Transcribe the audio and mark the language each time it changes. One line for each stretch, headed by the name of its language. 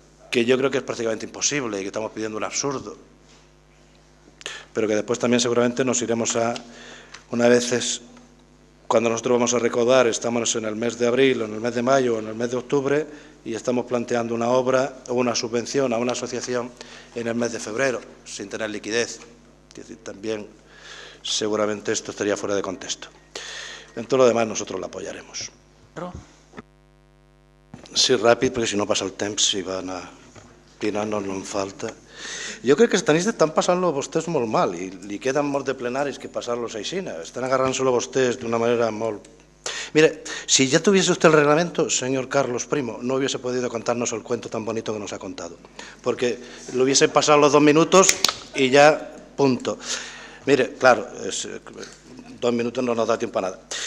Spanish: que yo creo que es prácticamente imposible y que estamos pidiendo un absurdo, pero que después también seguramente nos iremos a, una vez cuando nosotros vamos a recaudar, estamos en el mes de abril, o en el mes de mayo, o en el mes de octubre, y estamos planteando una obra o una subvención a una asociación en el mes de febrero, sin tener liquidez. Es decir, también seguramente esto estaría fuera de contexto. En todo lo demás nosotros la apoyaremos.
Catalan: Sí, ràpid, perquè si no passa el temps, si van a pinar no en falta. Jo crec que estan passant-lo vostès molt mal i li queden molts de plenaris que passar-los així. Estan agarrant-se-lo vostès d'una manera molt...
Spanish: Mire, si ya tuviese usted el reglamento, señor Carlos Primo, no hubiese podido contarnos el cuento tan bonito que nos ha contado, porque lo hubiesen pasado los 2 minutos y ya, punto. Mire, claro, 2 minutos no nos da tiempo a nada.